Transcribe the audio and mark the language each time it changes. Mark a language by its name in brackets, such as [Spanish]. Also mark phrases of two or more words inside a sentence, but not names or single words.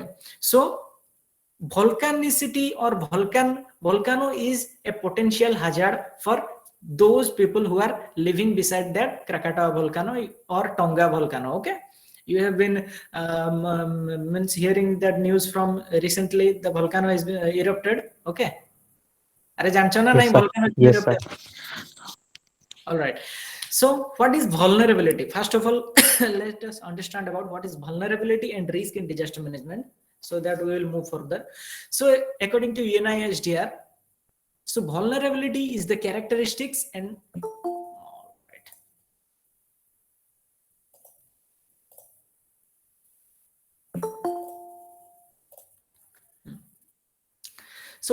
[English] So volcanicity or volcano is a potential hazard for those people who are living beside that Krakatoa volcano or Tonga volcano. Okay, you have been means hearing that news from recently, the volcano has been erupted. [Bangla] Okay, আরে জানছো না নেহি [English] volcano erupted. All right, so what is vulnerability? First of all, let us understand about what is vulnerability and risk in disaster management, so that we will move further. So according to UNISDR, so vulnerability is the characteristics and so